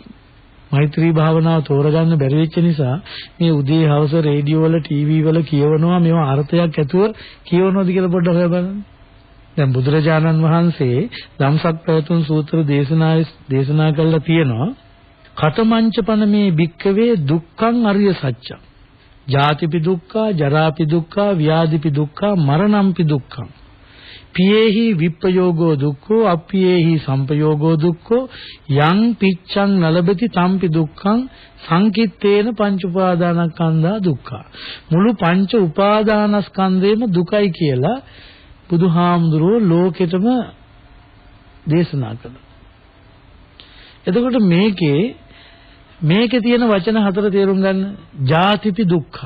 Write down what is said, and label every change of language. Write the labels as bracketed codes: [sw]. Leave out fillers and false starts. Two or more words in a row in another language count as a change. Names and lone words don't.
[si] මෛත්‍රී භාවනාව තෝරගන්න බැරි වෙච්ච නිසා මේ උදේ හවස රේඩියෝ වල ටීවී වල කියවනවා මේවා අර්ථයක් ඇතුව කියවනවද කියලා පොඩ්ඩක් හොයලා බලන්න. දැන් බුදුරජාණන් වහන්සේ ධම්සක් පැවතුම් සූත්‍ර දේශනා කළා තියෙනවා [pi] කතමංචපන මේ භික්කවේ දුක්ඛං අරිය සත්‍යං ජාතිපි දුක්ඛ ජරාපි දුක්ඛ ව්‍යාධිපි දුක්ඛ මරණම්පි දුක්ඛං පියේහි විප්පයෝගෝ දුක්ඛෝ අප්පියේහි සම්පයෝගෝ දුක්ඛෝ යං පිච්ඡං නලබති තම්පි දුක්ඛං සංකිට්ඨේන පංච උපාදානස්කන්ධා දුක්ඛා. [si] මුළු පංච උපාදානස්කන්ධේම දුකයි කියලා බුදුහාමුදුරුවෝ ලෝකෙටම දේශනා කළා. එතකොට මේකේ තියෙන වචන හතර තේරුම් ගන්න. [pi] ජාතිපි දුක්ඛ.